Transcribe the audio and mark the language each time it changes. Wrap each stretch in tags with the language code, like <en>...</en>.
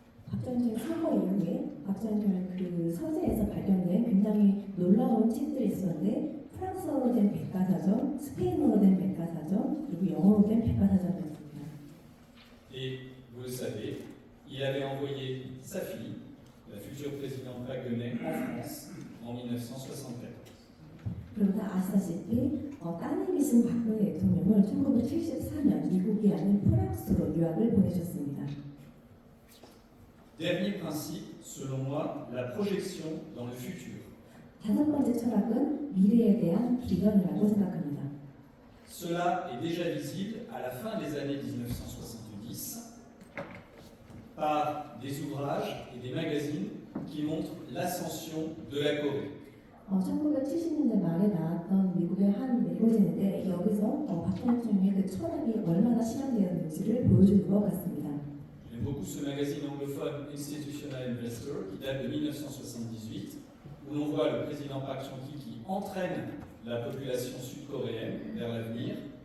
<ko>박정희 대통령 사고 이후에 박정희 대통령 그 서재에서 발견된 굉장히 놀라운 책들이 있었는데 프랑스어로 된 백과사전, 스페인어로 된 백과사전, 그리고 영어로 된 백과사전이었습니다.</ko> <fr>Et vous le savez, il avait envoyé sa fille, la future présidente Paguenet, en France en 1974.</fr> <ko>그리고 다 아시다시피 따님이신 박근혜 대통령을 1974년 미국이 아닌 프랑스로 유학을 보내셨습니다.</ko> <fr>Dernier principe, selon moi, la projection dans le futur.</fr> <ko>다섯 번째 철학은 미래에 대한 비전이라고 생각합니다.</ko> <fr>Cela est déjà visible à la fin des années 1970 par des ouvrages et des magazines qui montrent l'ascension de la Corée.</fr> <ko>1970년대 말에 나왔던 미국의 한 매거진인데 여기서 박정희 대통령의 그 철학이 얼마나 실현되었는지를 보여주는 것 같습니다.</ko> <fr>J'aime beaucoup ce magazine anglophone Institutional Investor qui date de 1978 où l'on voit le président Park Chung-hee qui entraîne la population sud-coréenne vers l'avenir.</fr>